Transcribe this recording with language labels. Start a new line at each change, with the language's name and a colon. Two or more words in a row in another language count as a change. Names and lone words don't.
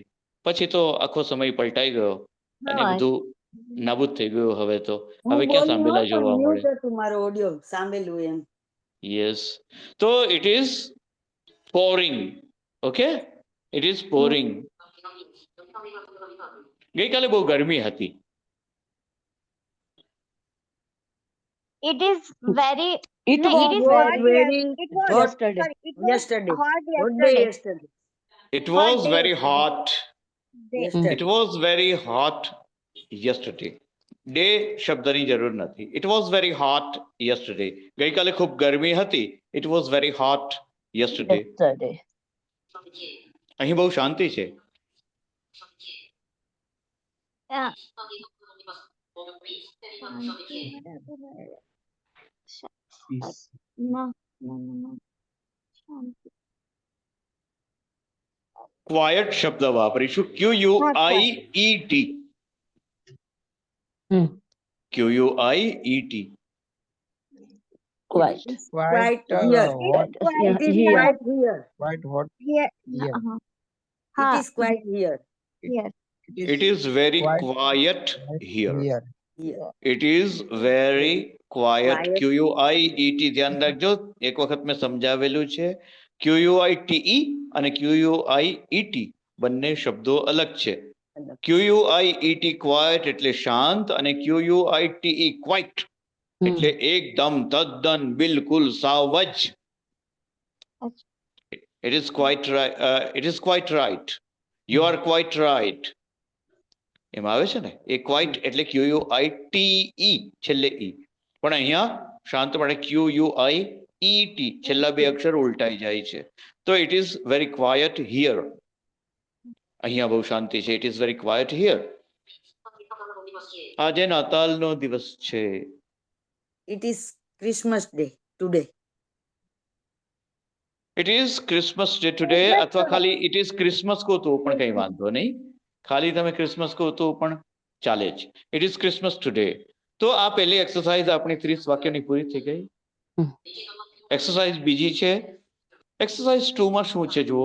Gujarati: પછી તો આખો સમય પલટાઈ ગયો અને બધું નાબૂદ થઈ ગયું. હવે તો હવે ક્યાં સાંભેલા જોવા મળે. તમારો ઓડિયો સાંભળેલું એમ.
English: યસ. તો it is pouring. okay, it is pouring.
Gujarati: ગઈકાલે બહુ ગરમી હતી.
English: It is very it No, was it is very it was yesterday sorry, it was Yesterday. hot What day yesterday. yesterday? It was very hot. Yesterday. It was very hot yesterday.
Gujarati: ડે શબ્દની જરૂર નથી.
English: It was very hot yesterday.
Gujarati: ગઈકાલે ખૂબ ગરમી હતી.
English: It was very hot yesterday.
Gujarati: અહીં બહુ શાંતિ છે.
English: No.
Gujarati: ક્વાયટ શબ્દ વાપરીશું.
English: QUIET. QUIET. quite Quite Quite here. hot. It is Here. quite here. Quite hot. Here. Yeah. It is quite here. Here. It is very quite quiet here. here. Here. It is very quiet. Quiet. QUIET.
Gujarati: ધ્યાન રાખજો, એક વખત મેં સમજાવેલું છે. QUITE અને QUIET બંને શબ્દો અલગ છે. QUIET ક્વાઇટ એટલે શાંત, અને QUITE ક્વાઇટ એટલે એકદમ તદ્દન બિલકુલ સાવ જ.
English: It is quite right. You are quite right.
Gujarati: એમાં આવે છે ને એ ક્વાઇટ એટલે QUITE છેલ્લે ઈ, પણ અહીંયા શાંત મળે QUIET છેલ્લા બે અક્ષર ઉલટાઈ જાય છે.
English: તો it is very quiet here.
Gujarati: અહીંયા બહુ શાંતિ છે.
English: it is very quiet here.
Gujarati: આજે નાતાલનો દિવસ છે.
English: It is Christmas Day today. it is Christmas day today,
Gujarati: અથવા ખાલી
English: it is Christmas
Gujarati: કહો તો પણ કઈ વાંધો નહીં. ખાલી તમે ક્રિસમસ કહો તો પણ ચાલે જ.
English: it is Christmas today.
Gujarati: તો આ પહેલી એક્સરસાઇઝ આપણી 30 વાક્યોની પૂરી થઈ ગઈ. એક્સરસાઇઝ બીજી છે. એક્સરસાઇઝ 2 માં શું છે જુઓ.